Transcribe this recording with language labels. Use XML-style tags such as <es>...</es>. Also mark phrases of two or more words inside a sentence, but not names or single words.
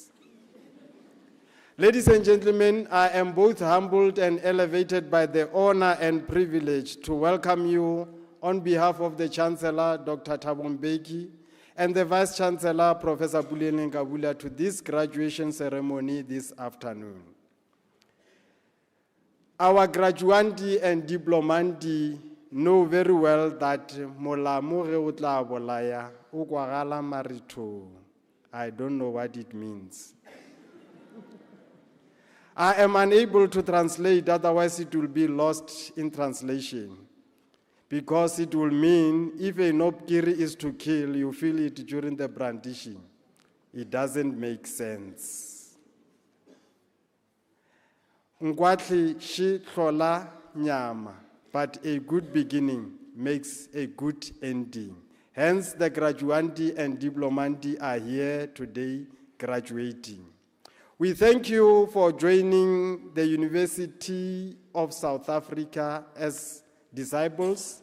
<en>Ladies and gentlemen, I am both humbled and elevated by the honor and privilege to welcome you on behalf of the Chancellor, Dr. Thabo Mbeki, and the Vice Chancellor, Professor Puleng Nkabula, to this graduation ceremony this afternoon. Our graduandi and diplomandi know very well that</en> <nso>molamu ge o tla bolaya o kwagala marito.</nso> <en>I don't know what it means. I am unable to translate, otherwise it will be lost in translation. Because it will mean if a nopkiri is to kill, you feel it during the brandishing. It doesn't make sense.</en> <nso>Ngwatli shi hlola nyama,</nso> <en>but a good beginning makes a good ending. Hence, the graduandi and diplomandi are here today graduating. We thank you for joining the University of South Africa as disciples.</en>